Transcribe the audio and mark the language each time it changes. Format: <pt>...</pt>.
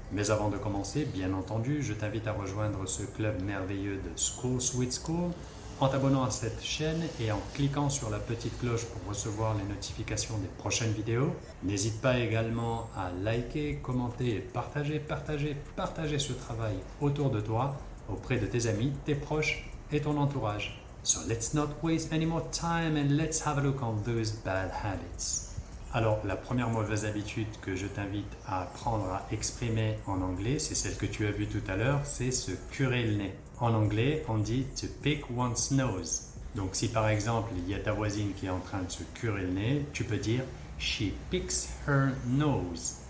<fr>Mais avant de commencer, bien entendu, je t'invite à rejoindre ce club merveilleux de School Sweet School en t'abonnant à cette chaîne et en cliquant sur la petite cloche pour recevoir les notifications des prochaines vidéos. N'hésite pas également à liker, commenter et partager ce travail autour de toi, auprès de tes amis, tes proches et ton entourage.</fr> <en>So let's not waste any more time and let's have a look on those bad habits.</en> <fr>Alors, la première mauvaise habitude que je t'invite à apprendre à exprimer en anglais, c'est celle que tu as vue tout à l'heure, c'est se curer le nez. En anglais, on dit</fr> <en>to pick one's nose.</en> <fr>Donc, si par exemple, il y a ta voisine qui est en train de se curer le nez, tu peux dire</fr> <en>she picks her nose.</en>